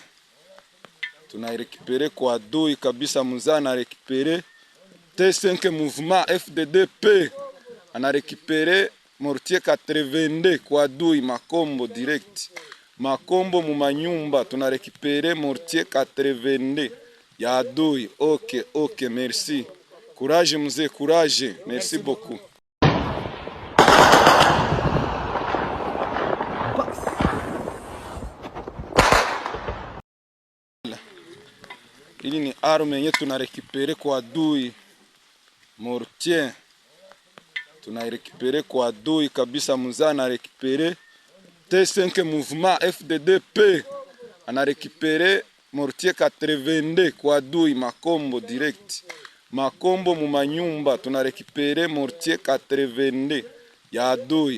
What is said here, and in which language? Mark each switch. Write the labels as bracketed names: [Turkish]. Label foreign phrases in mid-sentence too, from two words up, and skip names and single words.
[Swahili] Tunarekipere kwa adui kabisa, mzaa anarekipere. [French] T5 mouvement FDDP. [Swahili] Anarekipere mortier 82 kwa adui Makombo direct. Makombo mumanyumba tunarekipere mortier 82 ya adui. [French] Ok, merci. Courage mzee, courage. Merci beaucoup. [Swahili] Ili ni arme yenye tunarekipere kwa adui. Mortier. Tunarekipere kwa adui kabisa, mzaa anarekipere. [French] T5 mouvement FDDP. [Swahili] Anarekipere mortier 82 kwa adui Makombo direct. Makombo mumanyumba tunarekipere mortier 82 ya adui.